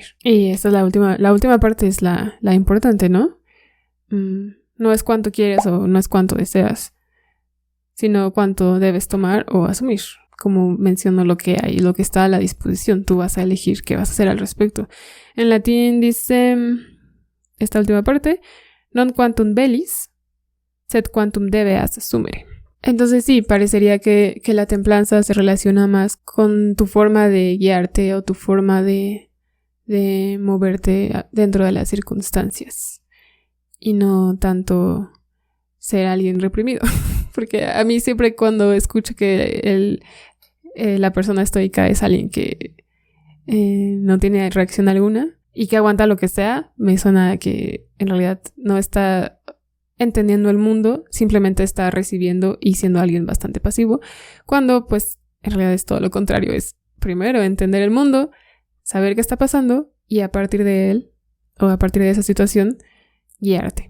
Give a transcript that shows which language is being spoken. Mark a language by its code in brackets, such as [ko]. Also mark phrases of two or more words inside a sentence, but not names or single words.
[es] Y esta es la última parte, es la importante, ¿no? No es cuánto quieres o no es cuánto deseas, sino cuánto debes tomar o asumir. Como menciono lo que hay, lo que está a la disposición, tú vas a elegir qué vas a hacer al respecto. En latín dice esta última parte, [la] non quantum velis, sed quantum debeas assumere. [es] Entonces sí, parecería que la templanza se relaciona más con tu forma de guiarte o tu forma de moverte dentro de las circunstancias y no tanto ser alguien reprimido. Porque a mí siempre cuando escucho que la persona estoica es alguien que no tiene reacción alguna y que aguanta lo que sea, me suena que en realidad no está entendiendo el mundo, simplemente está recibiendo y siendo alguien bastante pasivo, cuando pues en realidad es todo lo contrario, es primero entender el mundo, saber qué está pasando y a partir de él o a partir de esa situación guiarte.